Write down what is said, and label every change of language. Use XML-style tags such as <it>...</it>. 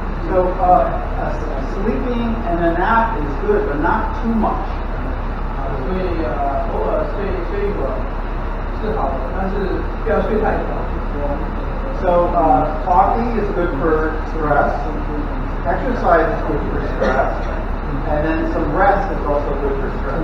<en>So sleeping and a nap is good, but not too much.</en> <zh>所以偶尔睡一会儿是好的，但是不要睡太久。</zh> <en>So talking is good for stress. Exercise is good for stress. And then some rest is also good for stress.</en>